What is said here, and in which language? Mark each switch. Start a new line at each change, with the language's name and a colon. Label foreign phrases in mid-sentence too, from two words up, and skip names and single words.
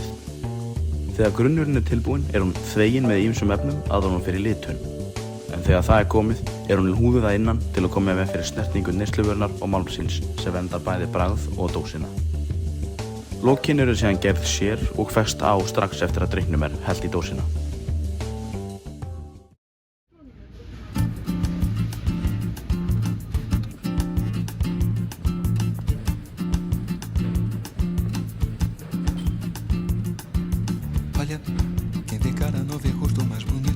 Icelandic: Þegar grunnurinn er tilbúinn er hún þvegin með ýmsum efnum áður en hún fer í litun. En þegar það er komið er hún húðuð að innan til að koma í veg fyrir snertingu neysluvörunar og málmsins sem verndar bæði bragð og dósina. Lokin eru síðan gerð sér og fest á strax eftir að drykknum er hellt í dósina.
Portuguese: Olha, quem vê cara não vê rosto mais bonito.